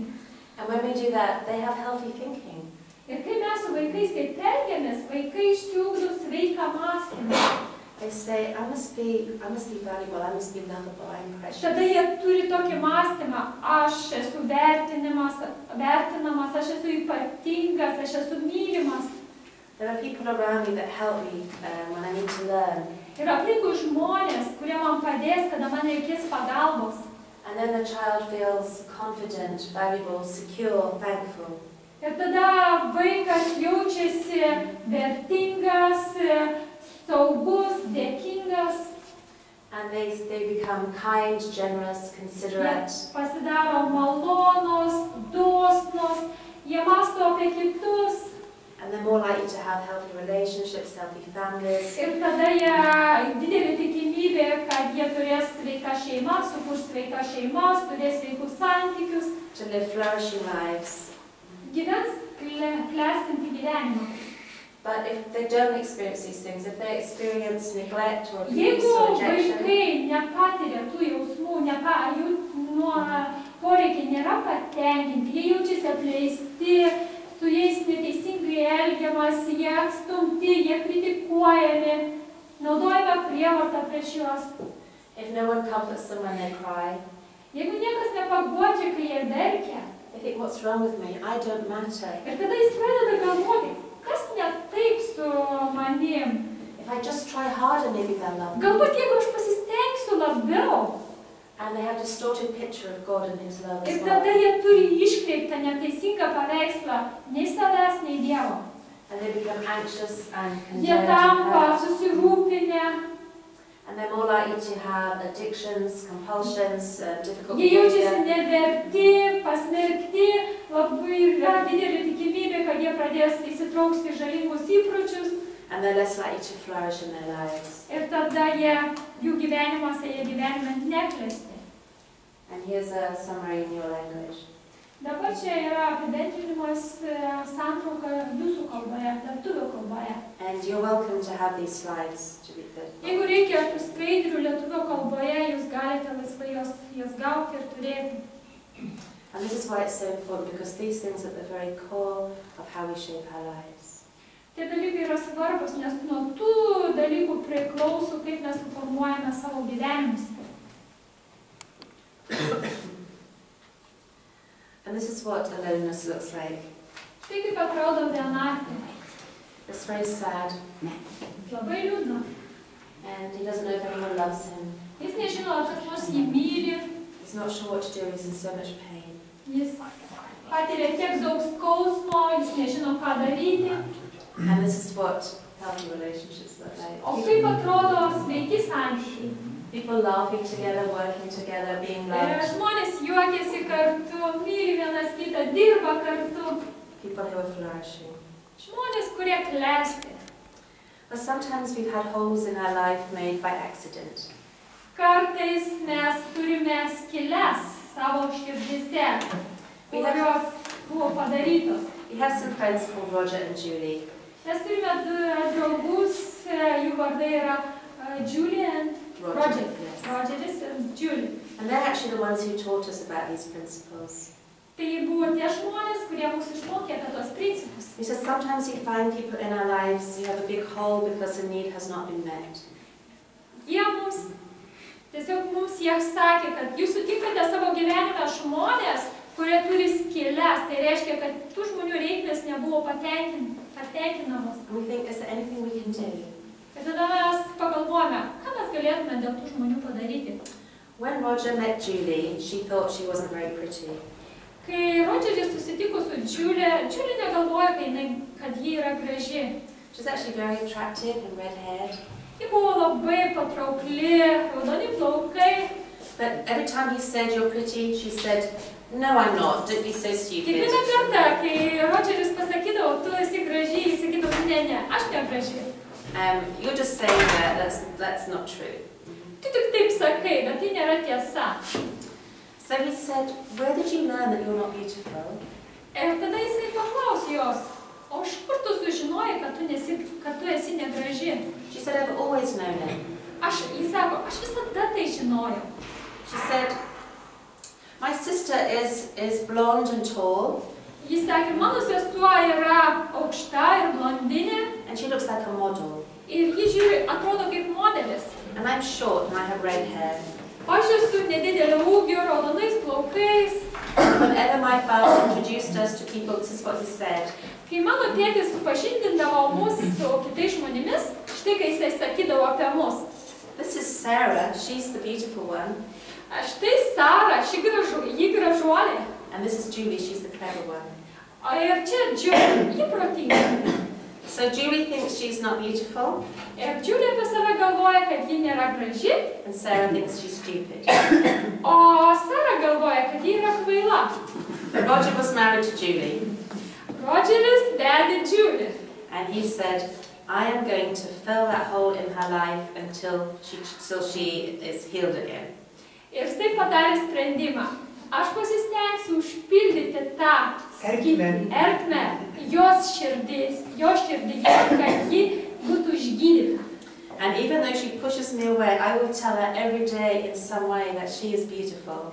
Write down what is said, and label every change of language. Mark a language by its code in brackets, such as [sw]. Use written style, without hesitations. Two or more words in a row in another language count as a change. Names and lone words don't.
[en] And when we do that, they have healthy thinking. [lt] Ir kai mes su vaikais taip elgiamės, vaikai išsiugdo sveiką mąstymą. [en] They say, I must be valuable, I must be lovable, I'm precious. [lt] Tada jie turi tokį mąstymą, aš esu vertinamas, aš esu ypatingas, aš esu mylimas. [en] There are people around me that help me when I need to learn. [lt] Ir aplinkui žmonės, kurie man padės, kada man reikės pagalbos. [en] And then the child feels confident, valuable, secure, thankful. [lt] Ir tada vaikas jaučiasi vertingas, saugus, dėkingas. [en] And they become kind, generous, considerate. [lt] Pasidaro malonus, dosnus, jie mąsto apie kitus. [en] And they're more likely to have healthy relationships, healthy families. [lt] Ir tada jie didelė tikimybė, kad jie turės sveiką šeimą, sukurs sveiką šeimas, turės sveikus santykius. [en] To live flourishing lives. [lt] Gyvens klestinti gyvenimą. [en] But if they don't experience these things, if they experience neglect or abuse [lt] Jeigu [en] or rejection, [lt] vaikai nepatiria tų jausmų, jų poreikiai nėra patenkinti, jie jaučiasi atleisti, su jais neteisingai elgiamasi, jie atstumti, jie kritikuojami, naudojama prievarta prieš juos. [en] if no one comforts them when they cry, [lt] Jeigu niekas nepaguodžia, kai jie verkia, [en] they think, what's wrong with me? I don't matter. [lt] ir tada jis pradeda galvoti, kas ne taip su manim. [en] If If I just try harder, maybe they'll love me. [lt] Galbūt jeigu aš pasistengsiu labiau. [en] And they have a distorted picture of God and His love as [lt] Ir [en] well. [lt] tada jie turi iškreiptą neteisingą paveikslą nei savęs, nei Dievo. [en] And they become anxious and [lt] Jie [en] condemned [lt] tampa [en] and hurt. [lt] susirūpinę. [en] And they're more likely to have addictions, compulsions, difficult [lt] Jie jaučiasi [en] behavior. [lt] neverti, pasmerkti, labai yra didelė tikimybė, kad jie pradės įsitrauks į žalingus įpročius. [en] And they're less likely to flourish in their lives. [lt] Ir tada jų gyvenime neklesti. [en] And here's a summary in your language. [lt] Dabar čia yra apibendrinimas santrauka jūsų kalboje, lietuvių kalboje. [en] And you're welcome to have these slides to read them. [lt] Jeigu reikia tų skaidrių lietuvių kalboje, jūs galite laisvai jas gauti ir turėti. [en] And this is why it's so important, because these things are at the very core of how we shape our lives. [lt] Tie dalykai yra svarbus, nes nuo tų dalykų priklauso, kaip mes formuojame savo gyvenimus. [en] And this is what aloneness looks like. [lt] Tai kaip atrodo vienatvė. [en] It's very sad. [lt] Labai liūdna. [en] And he doesn't know if anyone loves him. [lt] Jis nežino, ar kas nors jį myli. [en] He's not sure what to do, he's in so much pain. [lt] Jis patiria tiek daug skausmo, jis nežino, ką daryti. [en] And this is what healthy relationships look like. [lt] O kaip atrodo sveiki santykiai? [en] People laughing together, working together, being [lt] Ir [en] loved. [lt] žmonės juokiasi kartu, myli vienas kitą, dirba kartu. [en] People who are flourishing. [lt] Žmonės, kurie klesti. [en] But sometimes we've had holes in our life made by accident. [lt] Kartais mes turime skyles savo širdyse, kurios buvo padarytos. [en] We have some friends called Roger and Julie. [lt] Mes turime du draugus, jų vardai yra Julie and Roger. [en] Yes. [lt] Rogeris ir Julie. [en] And they're actually the ones who taught us about these principles. [lt] Tai buvo tie žmonės, kurie mūsų išmokė apie tos principus. [en] He says sometimes you find people in our lives who have a big hole because a need has not been met. [lt] Jie sakė, kad jūs sutinkate savo gyvenime žmonės, kurie turi skyles. Tai reiškia, kad tų žmonių reikmės nebuvo patenkinamos. [en] And we think, is there anything we can do? [lt] Ir tada mes pagalvojame, ką mes galėtume dėl tų žmonių padaryti. [en] When Roger met Julie, she thought she wasn't very pretty. [lt] Kai Rodžeris susitiko su Julie, Julie negalvojo, kad ji yra graži. [en] She's actually very attractive and red-haired. [lt] Ji buvo labai patraukli, raudoni plaukai. [en] But every time he said, you're pretty, she said, no, I'm not, don't be so stupid. [lt] Kiekvieną kartą, kai Rodžeris pasakydavo, tu esi graži, jis sakydavo, ne, aš ne graži. [en] You're just saying that, that's not true. [lt] Tu tik taip sakai, bet tai nėra tiesa. [en] So he said, where did you learn that you're not beautiful? [lt] Ir tada jisai paklausė jos, o iš kur tu sužinojai, kad tu esi negraži? [en] She said, I've always known it. [lt] Jis sako, aš visada tai žinojau. [en] She said, my sister is blonde and tall. [lt] Jis sakė, mano sesuo yra aukšta ir blondinė. [en] And she looks like a model. [lt] Ir ji atrodo kaip modelis. [en] And I'm short and I have red hair. [lt] Aš esu nedidelio ūgio, raudonais plaukais. [en] Whenever my father introduced us to people, this is what he said. [lt] Kai mano tėtis supažindindavo mus su kitais žmonėmis, štai kai jisai sakydavo apie mus. [en] This is Sarah, she's the beautiful one. [lt] Štai Sara, ji gražuolė. [en] And this is Julie, she's the clever one. [lt] Ir čia Julie, ji protinga. [en] So Julie thinks she's not beautiful. [lt] Ir Julie apie save galvoja, kad ji nėra graži. [en] And Sarah thinks she's stupid. [lt] O Sara galvoja, kad ji yra kvaila. [en] But Roger was married to Julie. [lt] Rodžeris vedė Julie. [en] And he said, I am going to fill that hole in her life until she is healed again. [lt] Ir štai padarė sprendimą. Aš pasistengsiu užpildyti tą ertmę jos širdyje, kad ji būtų išgydyta. [en] And even though she pushes me away, I will tell her every day in some way that she is beautiful.